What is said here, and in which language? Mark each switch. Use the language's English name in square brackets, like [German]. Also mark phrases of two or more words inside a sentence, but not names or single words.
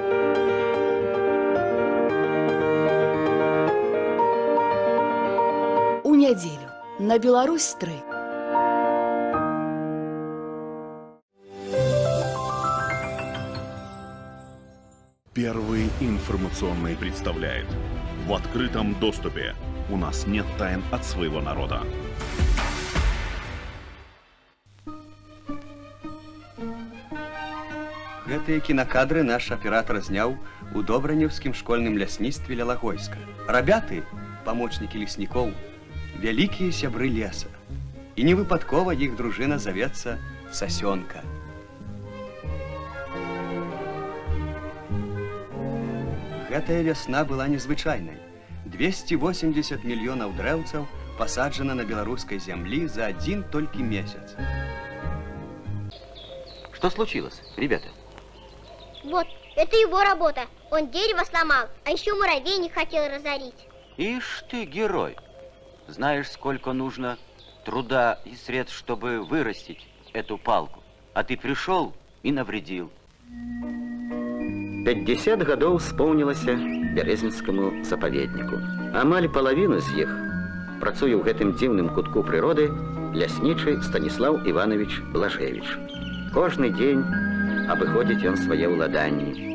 [Russian] У неделю на Беларусь-3. Первый информационный представляет. В открытом доступе. У нас нет тайн от своего народа. [Belarusian] Гэтыя кінакадры наш аператор зняў у добранеўскім школьным лясніцтве ля Лагойска. Рабяты, памочнікі леснікоў, вялікія сябры леса. І не выпадкова іх дружына завецца Сасёнка. Гэтая вясна была незвычайнай. 280 мільёнаў дрэўцаў пасаджана на беларускай зямлі за один толькі месяц. [Russian] Что случилось, ребята? Вот, это его работа. Он дерево сломал, а еще муравейник хотел разорить. Ишь ты, герой. Знаешь, сколько нужно труда и средств, чтобы вырастить эту палку. А ты пришел и навредил. [Belarusian] 50 гадоў споўнілася бярэзінскаму запаведніку. Амаль палавіну з іх працуе ў гэтым дзіўным кутку прыроды ляснічы Станіслаў Іванович Блажевіч. Кожны дзень абыходзіць ён свае ўладанні.